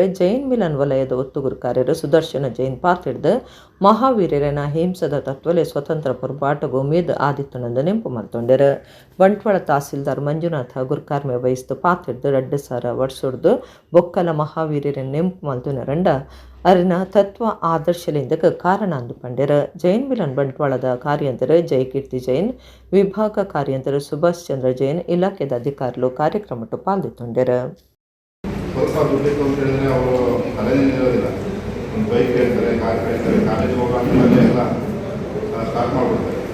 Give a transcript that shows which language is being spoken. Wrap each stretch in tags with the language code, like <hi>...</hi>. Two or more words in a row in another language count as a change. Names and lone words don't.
<tcy>ಜೈನ್ ಮಿಲನ್ ವಲಯದ ಒತ್ತು ಗುರ್ಕಾರ್ಯರು ಸುದರ್ಶನ ಜೈನ್ ಪಾತಿಡ್ದು ಮಹಾವೀರ್ಯರನ ಹಿಂಸದ ತತ್ವಲೆ ಸ್ವತಂತ್ರ ಪೊರ್ಬಾಟಗೂ ಉಮೇದ್ ಆದಿತ್ತನಂದು ನೆಂಪು ಮಂತೊಂಡ್ಯರು. ಬಂಟ್ವಾಳ ತಹಸೀಲ್ದಾರ್ ಮಂಜುನಾಥ ಗುರ್ಕಾರ್ಮೆ ವಹಿಸ್ತು ಪಾತಿಡ್ದು 2,000 ವರ್ಷಡ್ದು ಬೊಕ್ಕಲ ಮಹಾವೀರ್ಯರನ್ನು ನೆಂಪು ಮಂತುನರಂಡ ಅರಿನ ತತ್ವ ಆದರ್ಶಲಿಂದಕ್ಕೆ ಕಾರಣ ಅಂದು ಪಂಡ್ಯರ. ಜೈನ್ ಮಿಲನ್ ಬಂಟ್ವಾಳದ ಕಾರ್ಯಂತರ ಜಯಕೀರ್ತಿ ಜೈನ್, ವಿಭಾಗ ಕಾರ್ಯಂತರ ಸುಭಾಷ್ ಚಂದ್ರ ಜೈನ್, ಇಲಾಖೆದ ಅಧಿಕಾರಿಗಳು ಕಾರ್ಯಕ್ರಮಟ್ಟು ಪಾಲ್ಗೊಂಡರ.</tcy> <kn>ಸ್ವಲ್ಪ ದುಡ್ಡಿತ್ತು ಅಂತ ಹೇಳಿದ್ರೆ ಅವರು ತಲೆನೇ ಇರೋದಿಲ್ಲ. ಒಂದು ಬೈಕ್ ಹೇಳ್ತಾರೆ, ಕಾರ್ ಹೇಳ್ತಾರೆ, ಕಾಲೇಜ್ ಹೋಗೋಂಥದ್ದೇ ಎಲ್ಲ ಸ್ಟಾರ್ಟ್ ಮಾಡಿಬಿಡ್ತಾರೆ.</kn>